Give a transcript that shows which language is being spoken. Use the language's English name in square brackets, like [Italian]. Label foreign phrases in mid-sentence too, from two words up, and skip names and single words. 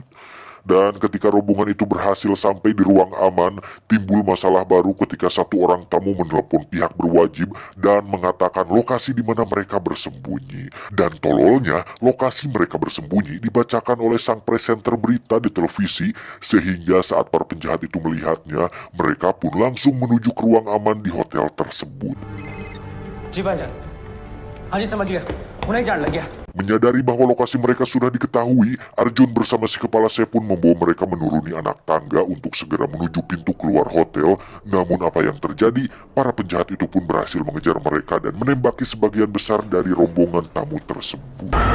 [Indonesian] Dan ketika rombongan itu berhasil sampai di ruang aman, timbul masalah baru ketika satu orang tamu menelepon pihak berwajib dan mengatakan lokasi di mana mereka bersembunyi. Dan tololnya, lokasi mereka bersembunyi dibacakan oleh sang presenter berita di televisi, sehingga saat para penjahat itu melihatnya, mereka pun langsung menuju ke ruang aman di hotel tersebut. [Hindi] जी भाईजान हाँ जी समझ गया उन्हें जान लग गया [Indonesian] Menyadari bahwa lokasi mereka sudah diketahui, Arjun bersama si kepala sep pun membawa mereka menuruni anak tangga untuk segera menuju pintu keluar hotel. Namun apa yang terjadi, para penjahat itu pun berhasil mengejar mereka dan menembaki sebagian besar dari rombongan tamu tersebut.